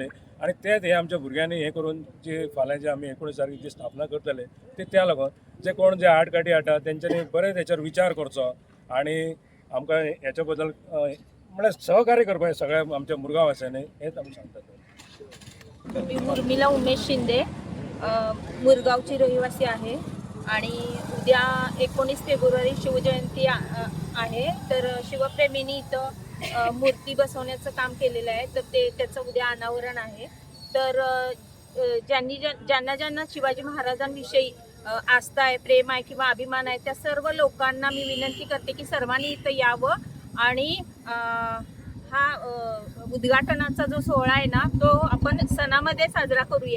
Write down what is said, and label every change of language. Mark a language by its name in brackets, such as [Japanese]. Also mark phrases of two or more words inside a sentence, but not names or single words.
[Konkani] आणि तेच हे आमच्या भुरग्यांनी हे करून जे फाल्यां जे आमी 19 तारखेक जी स्थापना करतले ते त्या लागून जे कोण जे 8 गाटी हाडटा तेंच्यांनी बरें तेचेर विचार करचो आणि आमकां हेच्या बद्दल म्हळ्यार सहकार्य करपाचें सगळ्या आमच्या मुरगांववासियांनी हेच आमी सांगता. [Marathi] मी उर्मिला उमेश शिंदे मुरगावची रहिवासी आहे आणि उद्या 19 फेब्रुवारी शिवजयंती आहे. तर शिवप्रेमींनी इथं मूर्ती बसवण्याचं काम केलेलं आहे. तर त्याचं उद्या अनावरण आहे. तर ज्यांना शिवाजी महाराजांविषयी आस्था आहे, प्रेम आहे किंवा अभिमान आहे त्या सर्व लोकांना मी विनंती करते की सर्वांनी इथं यावं आणि हा उद्घाटनाचा जो सोहळा आहे ना तो आपण सणामध्ये साजरा करूया.